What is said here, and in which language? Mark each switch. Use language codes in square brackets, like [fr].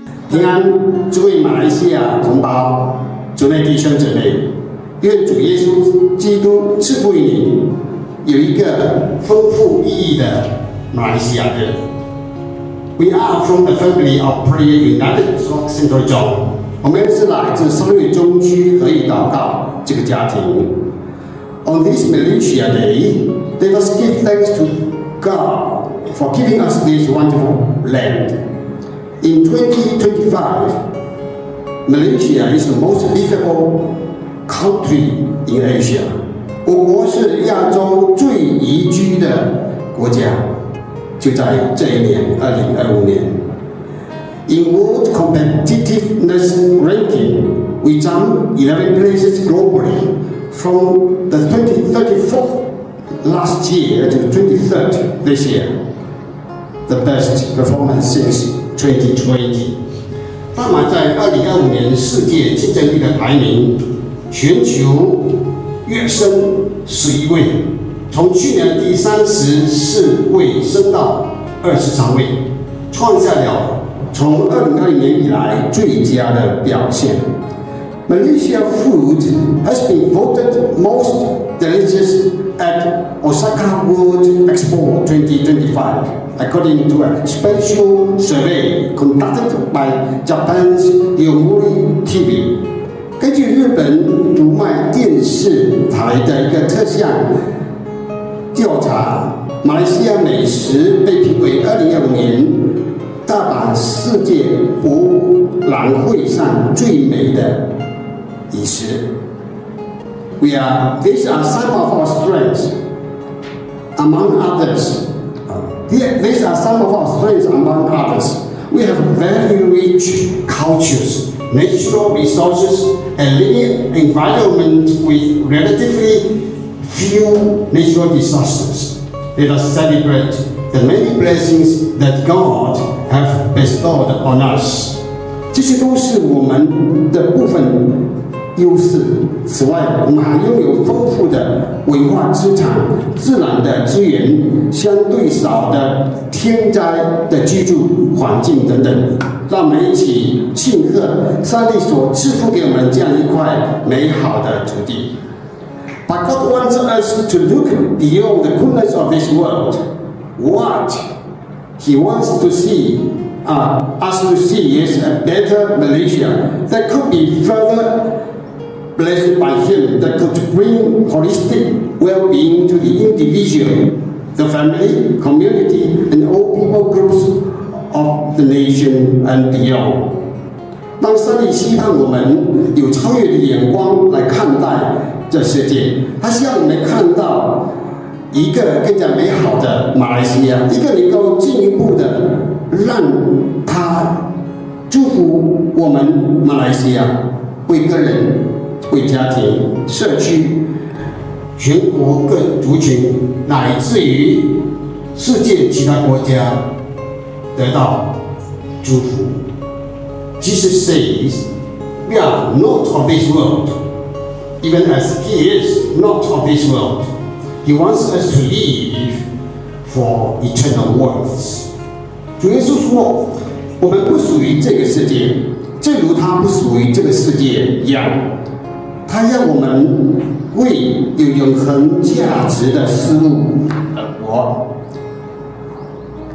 [zh] 平安，诸位马来西亚同胞、主内弟兄姊妹，愿主耶稣基督赐福于你，有一个丰富意义的马来西亚人。 [en] We are from the family of Prayer United Central Zone。 [zh] 我们是来自三月中区合一祷告这个家庭。 [en] On this Malaysia Day, let us give thanks to God for giving us this wonderful land. In 2025, Malaysia is the most livable country in Asia. [zh] 我国是亚洲最宜居的国家，就在这一年，2025年。 [en] In World Competitiveness Ranking, we jumped 11 places globally from the 34th last year to the 23rd this year. The best performance since 2020. [zh] 大马在2025年世界竞争力的排名，全球跃升11位，从去年第34位升到23位，创下了从2020年以来最佳的表现。 [en] Malaysia food has been voted most delicious at Osaka World Expo 2025, according to a special survey conducted by Japan's Yomiuri TV. [zh] 根据日本读卖电视台的一个特项调查，马来西亚美食被评为2025年大阪世界博物览会上最美的饮食。 [en] These are some of our strengths. Among others, these are some of our strengths among others. We have very rich cultures, natural resources, and living environment with relatively few natural disasters. Let us celebrate the many blessings that God have bestowed on us. [zh] 这些都是我们的部分优势。此外，我们还拥有丰富的文化资产、自然的资源、相对少的天灾的居住环境等等。让我们一起庆贺上帝所赐福给我们这样一块美好的土地。 [en] But God wants us to look beyond the goodness of this world. What He wants to see us to see is a better Malaysia that could be further blessed by Him, that could bring holistic well-being to the individual, the family, community, and all people groups of the nation and beyond. [zh] 当上帝期盼我们有超越的眼光来看待这世界，他希望我们看到一个更加美好的马来西亚，一个能够进一步的让他祝福我们马来西亚，为个人、为家庭、社区、全国各族群，乃至于世界其他国家得到祝福。 [en] Jesus says, "We are not of this world, even as He is not of this world. He wants us to live for eternal worlds." [zh] 主耶稣说：“我们不属于这个世界，正如他不属于这个世界一样。他让我们为有永恒价值的事物而活。”